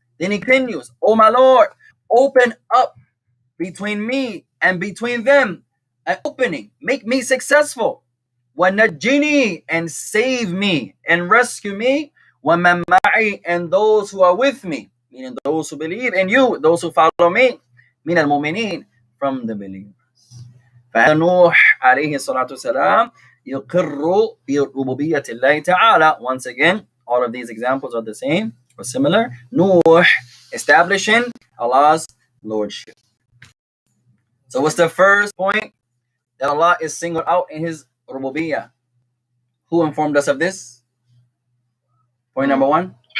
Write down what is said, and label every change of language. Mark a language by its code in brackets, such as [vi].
[en] Then he continues, oh my Lord, open up between me and between them an opening. Make me successful. [ar] وَنَجِّنِي, [en] and save me and rescue me. [ar] وَمَنْ مَعِي, [en] and those who are with me, meaning those who believe in you, those who follow me, [ar] مِنَ الْمُؤْمِنِينَ, [en] from the believers. [ar] فهذا نوح عليه الصلاة والسلام يقر بربوبية الله تعالى. [en] Once again, all of these examples are the same or similar. Nuh establishing Allah's lordship. So what's the first point? That Allah is singled out in his rububiyyah. Who informed us of this? Point number 1.